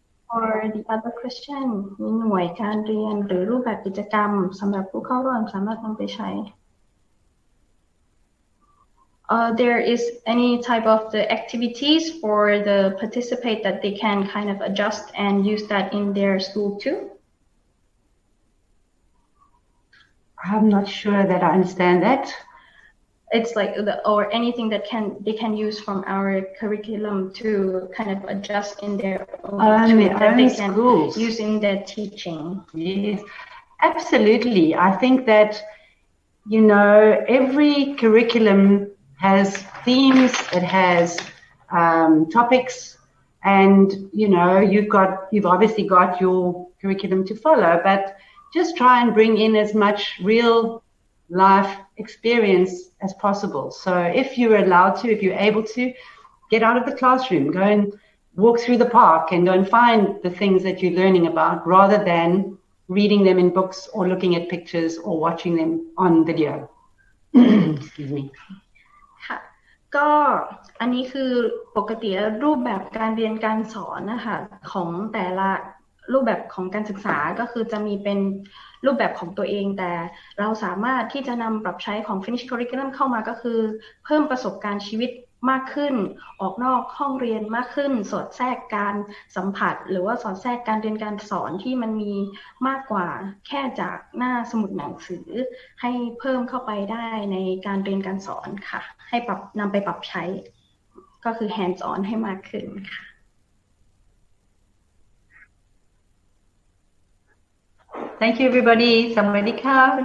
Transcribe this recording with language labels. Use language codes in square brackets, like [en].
[en] For the other question [th] มีหน่วยการเรียนหรือรูปแบบกิจกรรมสำหรับผู้เข้าร่วมสามารถนำไปใช้ [en] there is any type of the activities for the participate that they can kind of adjust and use that in their school too? I'm not sure that I understand that. It's like or anything that they can use from our curriculum to kind of adjust in their own that they can use in their teaching. Yes, absolutely. I think that, you know, every curriculum has themes, it has topics, and, you know, you've obviously got your curriculum to follow, but just try and bring in as much real life experience as possible. So if you're allowed to, if you're able to, get out of the classroom, go and walk through the park and go and find the things that you're learning about rather than reading them in books or looking at pictures or watching them on video. Excuse me. [th] ค่ะก็อันนี้คือปกติรูปแบบการเรียนการสอนนะคะของแต่ละรูปแบบของการศึกษาก็คือจะมีเป็นรูปแบบของตัวเองแต่เราสามารถที่จะนำปรับใช้ของ Finish Curriculum เข้ามาก็คือเพิ่มประสบการณ์ชีวิตมากขึ้นออกนอกห้องเรียนมากขึ้นสอดแทรกการสัมผัสหรือว่าสอดแทรกการเรียนการสอนที่มันมี มากกว่าแค่จากหน้าสมุดหนังสือให้เพิ่มเข้าไปได้ในการเรียนการสอนค่ะให้นำไปปรับใช้ก็คือ hands on ให้มากขึ้นค่ะ [en] Thank you, everybody. [th] Sawadee ka.